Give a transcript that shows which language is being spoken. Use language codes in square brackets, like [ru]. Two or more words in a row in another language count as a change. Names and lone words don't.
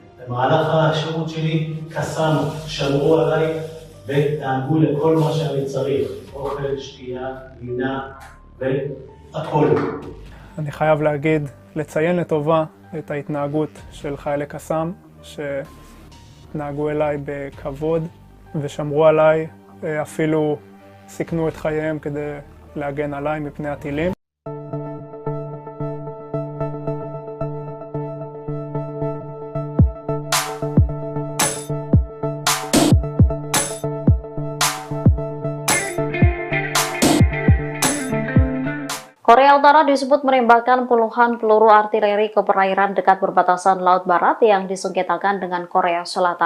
[he] במהלך השירות שלי קסאנו, שמרו עליי ודאגו לכל מה שאני צריך, אוכל, שתייה, לינה והכל. אני חייב להגיד, לציין לטובה את ההתנהגות של חיילי קסאם, שנהגו אליי בכבוד ושמרו עליי, אפילו סיכנו את חייהם כדי להגן עליי מפני הטילים. [id] Korea Utara disebut menembakkan puluhan peluru artileri ke perairan dekat perbatasan Laut Barat yang disengketakan dengan Korea Selatan.